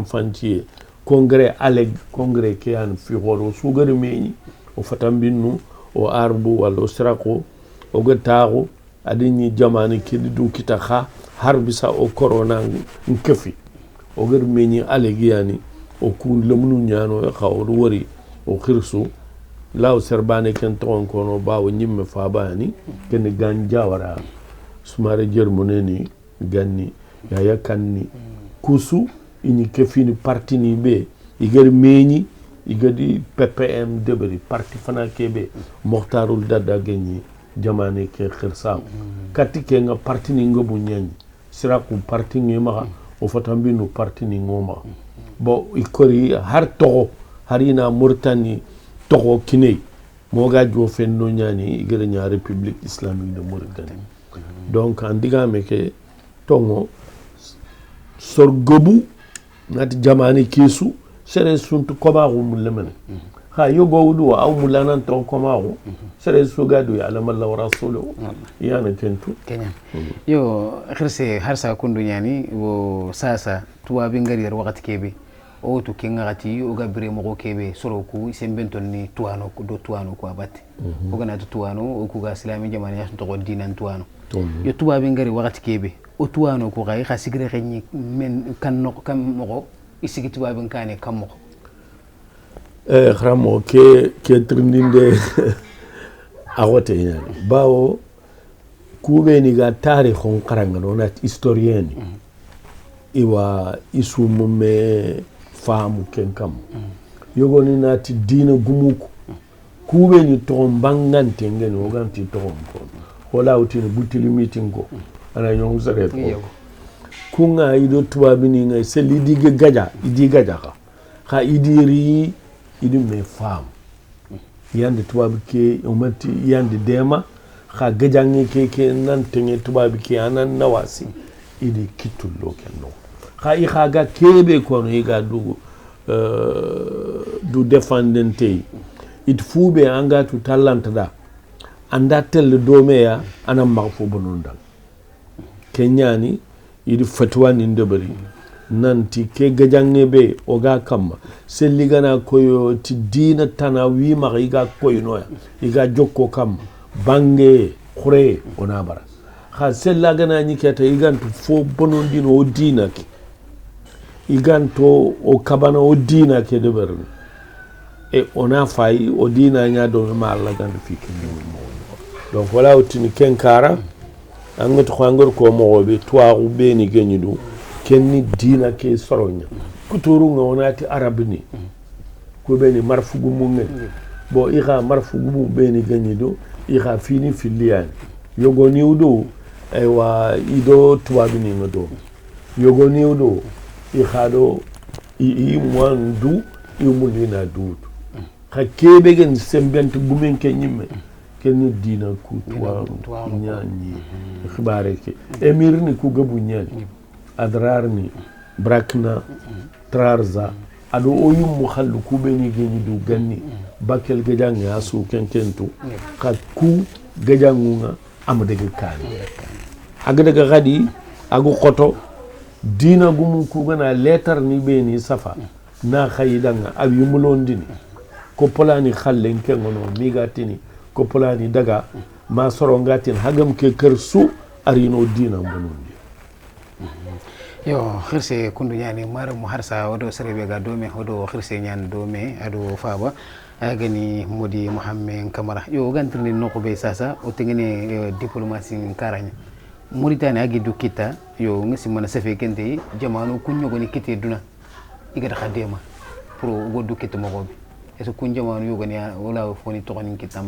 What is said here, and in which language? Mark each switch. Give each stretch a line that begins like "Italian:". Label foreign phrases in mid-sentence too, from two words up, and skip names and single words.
Soninke: fantie congrès aleg congrès ke an fi horo sugari meñi o fatam binnu o arbu wala o sirako o gatago adini jamani kedi du kita kha harbisa o corona nkefi o gar meñi alegi yani o ku lemnu ñano e kha o wori o khirsu law serbane ken ton kono bawo nyimme fa bani ken ganja wara sumare jermoneni ganni ya yakanni kusu ini kefini parti ni be igar meñi igadi PPM debri parti fana kebe Mokhtarul Dada genyi jamane ke khirsa kati ke nga parti ni ngobu nyanyi siraku parti ni ma o fatambi no parti ni ngoma bo ikori har to harina Mauritanie to kinay moga jo fenno nyani igere nya République Islamique de Mauritanie donc andiga meke tongo sorgobu nati jamane kesu sere suntu komaru mulemene ha yogo wudu aw mulanan to komaru sere sugadu ya
Arabic: alamalla wa rasulu
Soninke: yana kentu kenya yo khirse harsa kundu nyani wo sasa tuwa bingari yar wakati kebe o to kengati o gabre mo kebe soroku sembenton ni tuano ko do tuano ko abati o gana to tuano o ku ga islami jamane ya to dinan tuano yo tuwa bingari wakati kebe o tuano ko gai khasigre renyi men kan no kam mo isigi tuwa binkane kam mo xramo ke trindinde agote yani bawo kube ni ga tarikhon qaranga no nat historien iwa isu mumme famu ken kam yogo ni nati dina gumuko kube ni to mbangante ngene o ganti to ko hola utini butili meeting ko ana nyong sare ko kunga ido tuwa bini ngai seli dige gaja idi gaja ka idiri idi me fam yande tuwa ke umati yande dema ka gajangi ke nan tenge tuwa ke anan nawasi idi kitullo kenno kha i khaga kebe kono iga du defendente it fube anga tu talanta da anda tel domeya ana magfo bonondal kenyani idi fatwa ni ndebari nanti ke gajange be oga kamma selligana koyo ti dina tana wi ma iga koyo noya iga jokko kam bange khore ona bara kha sellagana ni keta igantu fo bonondino o dina ki iganto o kabana o dina ke de berni e ona fay o dina nya do ma Allah gandu fiki donc wala otini kenkara angati khangor ko mo be toaru be ni genyidu kenni dina ke soronya kuturu ngonati arabni ko be ni marfugu munne bo ira marfugu mu be ni genyidu ira fini filian yogo niudo e wa ido tuabini ngodo yogo niudo i khado i mwandu i mulina dudu khakebe gen sembent gumen ke nyimme kenni dina ku tuwa nyani khibare ke emir ni ku gabu nyani adrar ni brakna trarza ado oyum mu khallu ku be ni geni du ganni bakel gejang ya su kenkentu khakku gejangunga am dege kani agdaga gadi agu khoto dina gumu ku gana letter ni be ni safa na khayidanga ab yumulondini ko polani khallen kengono migatini ko polani daga ma soro ngatin hagam ke kersu arino dina bonondi yo khirse kundu nyani mara mu harsa wado serebe ga dome hodo khirse nyan dome ado faba agani modi muhammed kamara yo gantini noko be sasa o tengene diplomatie karanya Mauritania agi du kita yo ngasi mana safe kente jamanu kunyo goni kite duna igada khadema pro go du kita mo gobe eso kun jamanu yo goni wala foni to goni kitamba